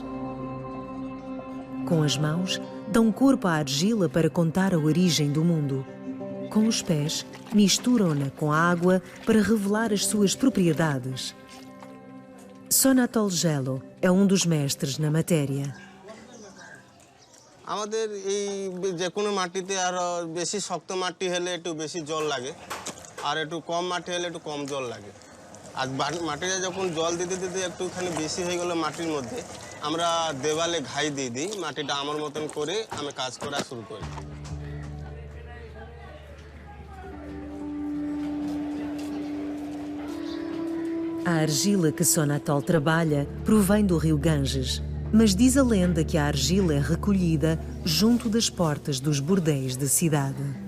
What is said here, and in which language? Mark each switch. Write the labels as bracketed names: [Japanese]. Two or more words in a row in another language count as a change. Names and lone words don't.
[Portuguese] Com as mãos, dão corpo à argila para contar a origem do mundo. Com os pés, misturam-na com a água para revelar as suas propriedades. Sonatol Gelo é um dos mestres na matéria. [Bangla] আমাদের এই যে কোনো মাটিতে আর বেশি শক্ত মাটি হলে একটু বেশি জল লাগে আর একটু কম মাটি হলে একটু কম জল লাগে আর মাটিতে যখন জল দিতে দিতে একটুখানি বেশি হয়ে গেল মাটির মধ্যে আমরা দেওয়ালে ঘাই দিয়ে দিই মাটিটা আমার মতন করে আমি কাজ করা শুরু করি [Portuguese] A argila que Sonatol trabalha provém do rio Ganges, mas diz a lenda que a argila é recolhida junto das portas dos bordéis da cidade.